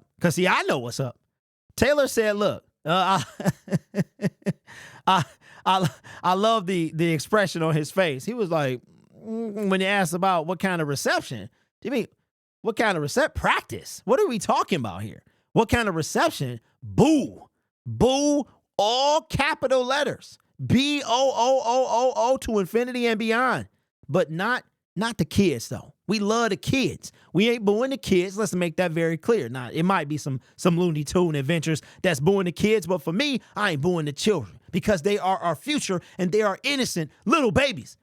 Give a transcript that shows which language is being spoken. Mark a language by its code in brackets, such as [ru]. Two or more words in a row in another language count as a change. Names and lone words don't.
[en] Because, see, I know what's up. Taylor said, look, I love the expression on his face. He was like, when he asked about what kind of reception, do you mean, what kind of practice? What are we talking about here? What kind of reception? Boo. Boo, all capital letters. B-O-O-O-O-O to infinity and beyond. But not the kids, though. We love the kids. We ain't booing the kids. Let's make that very clear. Now, it might be some Looney Tune adventures that's booing the kids, but for me, I ain't booing the children because they are our future and they are innocent little babies.